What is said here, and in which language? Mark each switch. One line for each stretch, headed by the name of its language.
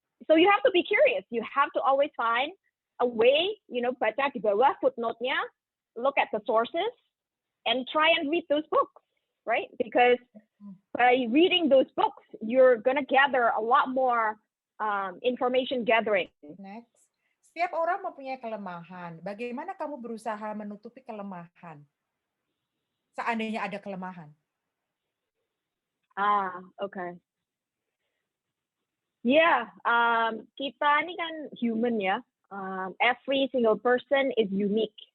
English: So you have to be curious. You have to always find a way, baca di bawah footnote-nya, look at the sources, and try and read those books, right? Because by reading those books, you're going to gather a lot more information gathering. Next.
Indonesian: Setiap orang mempunyai kelemahan. Bagaimana kamu berusaha menutupi kelemahan? Seandainya ada kelemahan.
English: Okay.
Indonesian: Yeah, kita ini kan human ya.
English: Every single person is unique.